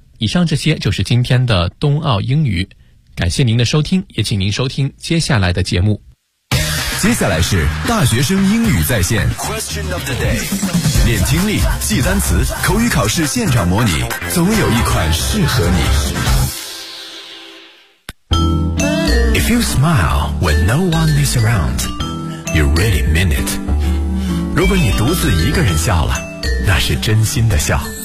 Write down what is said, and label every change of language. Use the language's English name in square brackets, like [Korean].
[Chinese] 以上这些就是今天的冬奥英语。感谢您的收听，也请您收听接下来的节目。接下来是大学生英语在线 [English] Question of the day. [Chinese] 练听力，记单词，口语考试现场模拟，总有一款适合你。 [English] If you smile when no one is around, you really mean it. [Chinese] 如果你独自一个人笑了，那是真心的笑。